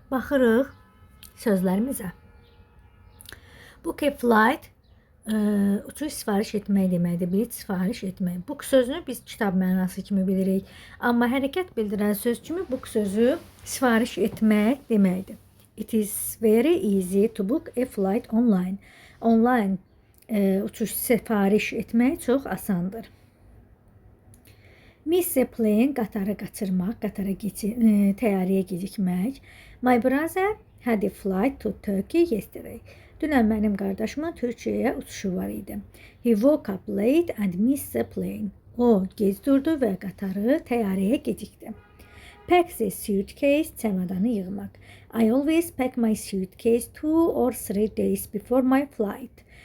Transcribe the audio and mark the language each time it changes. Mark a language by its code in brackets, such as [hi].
[az] Baxırıq sözlərimizə. [en] Book a flight. [az] Uçuş sifariş etmək deməkdir, bilet sifariş etmək. Book sözünü biz kitab mənası kimi bilirik. Amma hərəkət bildirən söz kimi book sözü sifariş etmək deməkdir. [en] It is very easy to book a flight online. [az] Online uçuş sifariş etmək çox asandır. [en] Miss a plane, [az] qatarı qaçırmaq, təyyarəyə gecikmək. [en] My brother had a flight to Turkey yesterday. [az] Dünən mənim qardaşımın Türkiyəyə uçuşu var idi. [en] He woke up late and missed the plane. [az] O gec durdu və qatarı təyyarəyə gecikdi. [en] Pack the suitcase, [az] çəmadanı yığmaq. [en] I always pack my suitcase 2 or 3 days before my flight.